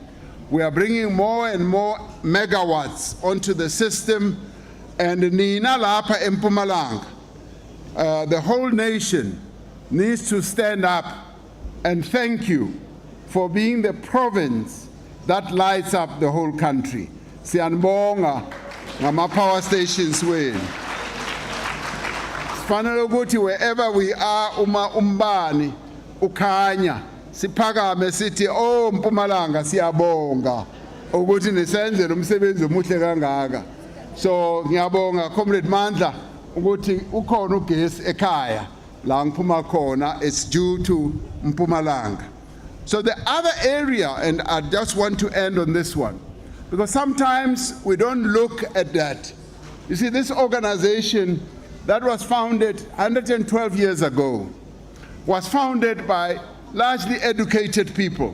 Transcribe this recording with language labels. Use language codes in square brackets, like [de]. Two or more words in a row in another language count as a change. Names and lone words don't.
[en] We are bringing more and more megawatts onto the system, and [zu] Nina Lapa [en] Mpumalanga, the whole nation needs to stand up and thank you for being the province that lights up the whole country. [zu] Siyanbonga ngama [en] power stations [zu] wenu. Sifanele ukuthi [en] wherever we are, [zu] uma umbani ukhanya, siphakame sithi oh Mpumalanga siyabonga ukuthi nisenzele umsebenzi omuhle kangaka. So ngiyabonga Comrade Mandla ukuthi ukhona ugesi ekhaya la ngiphuma khona. [en] It's due to Mpumalanga. So the other area, and I just want to end on this one, because sometimes we don't look at that. You see, this organization that was founded 112 years ago was founded by largely educated people.